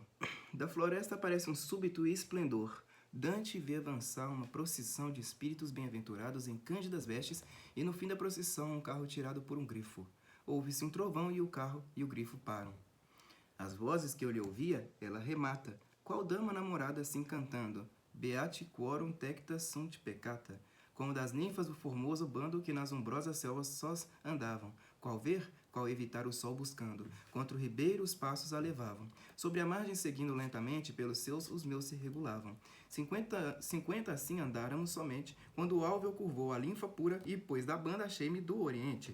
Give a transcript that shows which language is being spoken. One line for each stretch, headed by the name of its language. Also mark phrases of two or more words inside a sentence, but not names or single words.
Portuguese: Da floresta aparece um súbito esplendor. Dante vê avançar uma procissão de espíritos bem-aventurados em cândidas vestes, e no fim da procissão um carro tirado por um grifo. Ouve-se um trovão e o carro e o grifo param. As vozes que eu lhe ouvia, ela remata, qual dama namorada assim cantando,
Latin: Beati quorum tecta sunt peccata,
Portuguese: como das ninfas do formoso bando que nas umbrosas selvas sós andavam, qual ver, qual evitar o sol buscando, contra o ribeiro os passos a levavam. Sobre a margem seguindo lentamente, pelos seus os meus se regulavam. 50 assim andáramos somente, quando o alvéol curvou a linfa pura, e pois da banda achei-me do oriente.